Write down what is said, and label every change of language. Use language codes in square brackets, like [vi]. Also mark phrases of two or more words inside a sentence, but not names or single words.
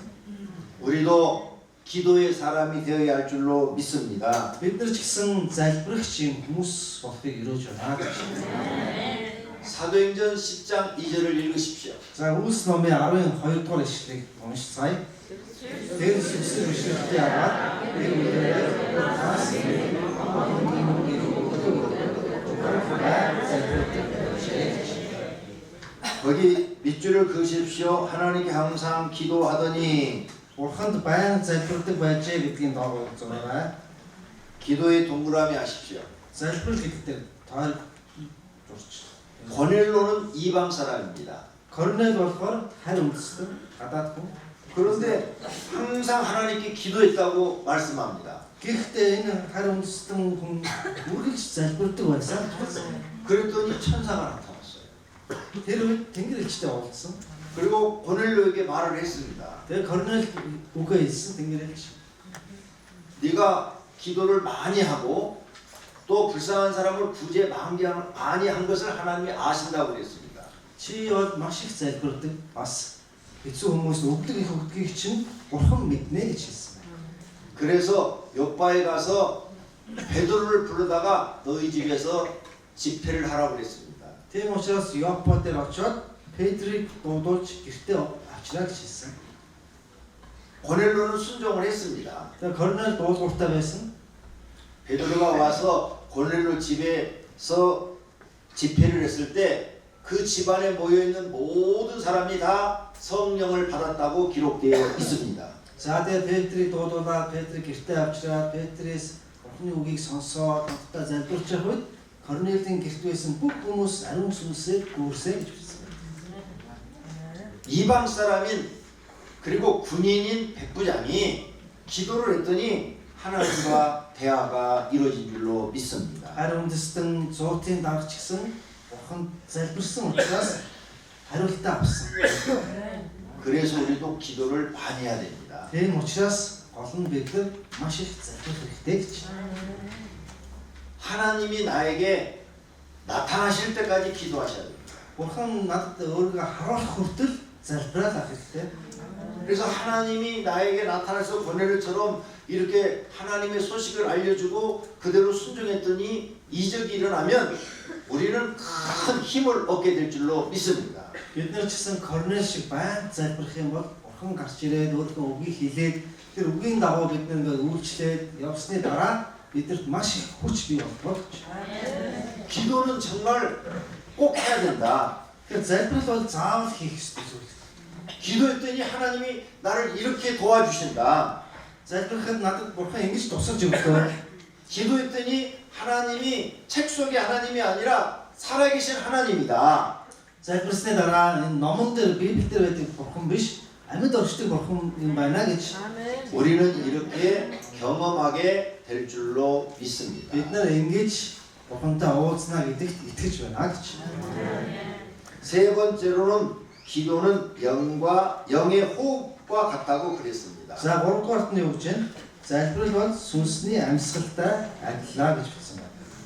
[ko] 우리도 기도의 사람이 되어야 할 줄로 믿습니다. [mn] Бид нар ч гэсэн залбирагч юм хүмүүс болохыг өрөөж байна гэж. [ko] 사도행전 10장 2절을 읽으십시오. [mn] За Үлс номын 12 дугаар ишлэгийг уншицгаая. Тэр сүнсний бишрэлтээ аваад тэр үедээ тас [ko] 거기 밑줄을 그으십시오. 하나님께 항상 기도하더니 [mn] Бурханд байнга залбирдаг байжээ гэдгийг доогоор зураарай. [ko] 기도의 동그라미 하십시오. [mn] Залбирал гэдэгт тойр зурч. [ko] 고넬로는 이방 사람입니다. [mn] Корнел болохоор харь үндэстэн гадаад хүн. [ko] 그런데 항상 하나님께 기도했다고 말씀합니다. [mn] Гэхдээ энэ харь үндэстэн хүн үргэлж залбирдаг байсан. [ko] 그랬더니 천사가 나타났어요. [mn] Тэр үед тэнгэр элчтэй уулзсан. [ko] 그리고 고넬로에게 말을 했습니다. [mn] Тэгээ Корнел үгээ хэлсэн тэнгэр элч. [ko] 네가 기도를 많이 하고 또 불쌍한 사람을 구제 많이 한 것을 하나님이 아신다고 그랬습니다. [mn] Чи бол маш их залбирдаг бас хэцүү хүмүүст өгдөг их өгдгийг чинь бурхан мэднэ гэж хэлсэн. [ko] 그래서 요바에 가서 베드로를 부르다가 너희 집에서 집회를 하라고 그랬습니다. [mn] Тийм учраас Йоппо дээр очиод Петрийг дуудуулж гэртээ авчраа гэж хэлсэн. [ko] 고넬로는 순종을 했습니다. [mn] Тэгээ Корнел дуулууртай байсан. [ko] 베드로가 와서 고넬로 집에서 집회를 했을 때 그 집안에 모여 있는 모든 사람이 다 성령을 받았다고 기록되어 있습니다. [mn] За тэгээ Петрийг дуудуулаад Петрийг гэртээ авчраад Петрээс бурхны үгийг сонсоод хамтдаа залбирч явах үед Корнелийн гэрт байсан бүх хүмүүс ариун сүнсээр гүрсээ гэж хэлсэн. [ko] 이방 사람인 그리고 군인인 백부장이 기도를 했더니 하나님과 대화가 이루어진 줄로 믿습니다. [mn] Харин үндэстэн зуутын даргач гэсэн бурхан залбирсан учраас хариултаа авсан. [ko] 그래서 우리도 기도를 많이 해야 됩니다. [mn] Тийм учраас гол нь бид нар маш их залбирх хэрэгтэй гэж. [ko] 하나님이 나에게 나타나실 때까지 기도하셔야 됩니다. [mn] Бурхан надад өөрийгөө харуулах хүртэл залбираад авах хэрэгтэй. [ko] 그래서 하나님이 나에게 나타나서 고넬료처럼 이렇게 하나님의 소식을 알려주고 그대로 순종했더니 이적이 일어나면 우리는 큰 힘을 얻게 될 줄로 믿습니다. [mn] Бид нар ч гэсэн Корнел шиг байн залбирх юм бол бурхан гарч ирээд өөрийнхөө үгийг хэлээд тэр үгийн дагуу бид нэг үйлчлээд явсны дараа бидэрт маш их хүч бий болдог. [ko] 기도는 정말 꼭 해야 된다. [mn] Тэр залбирал бол заавал хийх ёстой зүйл. [ko] 기도했더니 하나님이 나를 이렇게 도와주신다. [mn] Залбирахад надад бурхан ингэж тусалж өгдөө. [ko] 기도했더니 하나님이 책 속의 하나님이 아니라 살아계신 하나님이다. [mn] Залбирсны дараа энэ номон дээр Библиэл дээр байдаг бурхан биш, амьд оршдог бурхан юм байна гэж [ko] 우리는 이렇게 경험하게 될 줄로 믿습니다. [mn] бид нар ингэж бурхантай уулзнаа гэдэгт итгэж байна гэж. [ko] 세 번째로는 기도는 영의 호흡과 같다고 그랬습니다. [mn] За 3 дугаарт нь юу гэж байна? Залбирал бол сүнсний амьсгалтай адилаа гэж хэлсэн байна.